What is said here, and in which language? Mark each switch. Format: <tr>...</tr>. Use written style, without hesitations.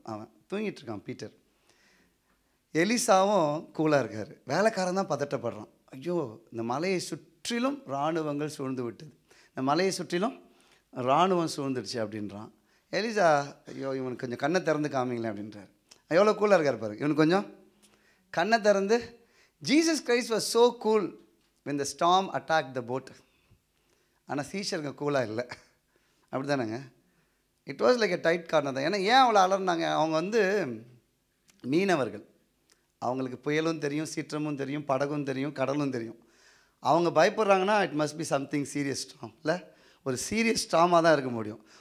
<ta>அவன் தூங்கிட்டு இருக்கான் பீட்டர். எலிசாவும் கூலாக இருக்கார். வேலைக்காரன் தான் பதட்டப்படுறான். ஐயோ, இந்த மலையை சுற்றிலும் இராணுவங்கள் சூழ்ந்து விட்டது, இந்த மலையை சுற்றிலும் இராணுவம் சூழ்ந்துடுச்சு அப்படின்றான். எலிசா, ஐயோ இவனுக்கு கொஞ்சம் கண்ணை திறந்து காமிங்களேன் அப்படின்றார். எவ்வளோ கூலாக இருக்கார் பாரு. இவனுக்கு கொஞ்சம் கண்ணை திறந்து.</ta> <en>Jesus Christ was so cool when the storm attacked the boat.</en> <ta>ஆனால் சீஷருங்க கூலாக இல்லை, அப்படி தானேங்க?</ta> <en>it was like a tight corner</en> <ta>தான். ஏன்னா ஏன் அவ்வளோ அலர்னாங்க? அவங்க வந்து மீனவர்கள், அவங்களுக்கு புயலும் தெரியும், சீற்றமும் தெரியும், படகும் தெரியும், கடலும் தெரியும். அவங்க பயப்படுறாங்கன்னா</ta> <en>it must be something serious storm</en> <ta>இல்லை? ஒரு சீரியஸ் ஸ்டாமாக தான் இருக்க முடியும்.</ta>